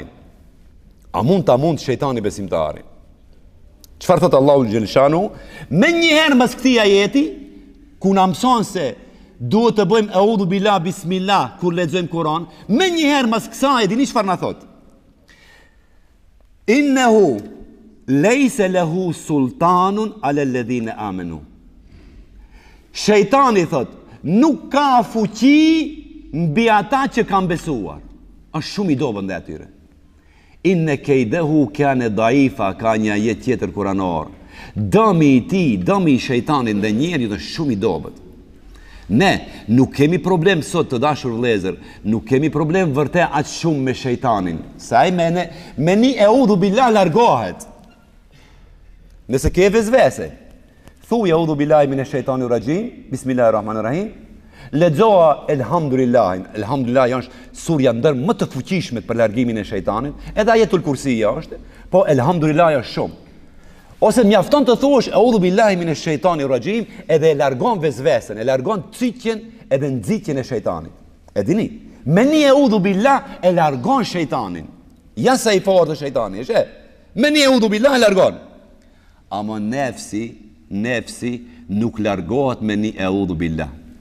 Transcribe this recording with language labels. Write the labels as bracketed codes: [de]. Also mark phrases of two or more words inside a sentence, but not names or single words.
[sq] A mund shejtani besimtarin? Çfarë thot Allahu xhelshanu? Me njëherë mas këtij ajeti, ku na mëson se duhet të bëjmë [ar] أعوذ بالله بسم الله [sq] kur lexojmë Kur'an, me njëherë mas kësaj dini çfarë na thot? [ar] إنه ليس له سلطان على الذين آمنوا. [sq] Shejtani thot, nuk ka fuqi mbi ata që kanë besuar. Është shumë i dobët ndaj atyre. [ar] إن كيده كان ضعيفا, [sq] ka një ajet tjetër kuranor. Dëmi i ti, dëmi i shejtanit dhe njerit është shumë i dobët. Ne nuk kemi problem sot të dashur vëllezër, nuk kemi problem vërtet aq shumë me shejtanin. Sa ai me ni [ar] أعوذ بالله [sq] largohet. Nëse ke vezvese, thuaj [ar] أعوذ بالله من الشيطان الرجيم بسم الله الرحمن الرحيم. [sq] Lexoa elhamdulillahin. Elhamdulillah është surja ndër më të fuqishme për largimin e shejtanit, edhe ajetul kursia është, po elhamdulillah është shumë. Ose mjafton të thuash [ar] أعوذ بالله من الشيطان الرجيم, [sq] edhe e largon vezvesen, e largon citjen edhe nxitjen e shejtanit. E dini, me një [ar] أعوذ بالله [sq] e largon shejtanin. Ja sa i fortë shejtani, është. Me një [ar] أعوذ بالله [sq] e largon. Ama nefsi nuk largohet me një [ar] أعوذ بالله.